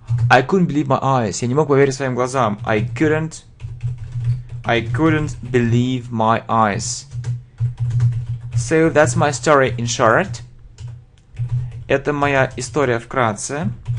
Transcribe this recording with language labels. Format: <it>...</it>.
<en>I couldn't believe my eyes.</en> <ru>Я не мог поверить своим глазам.</ru> <en>I couldn't believe my eyes. So that's my story in short.</en> <ru>Это моя история вкратце.</ru>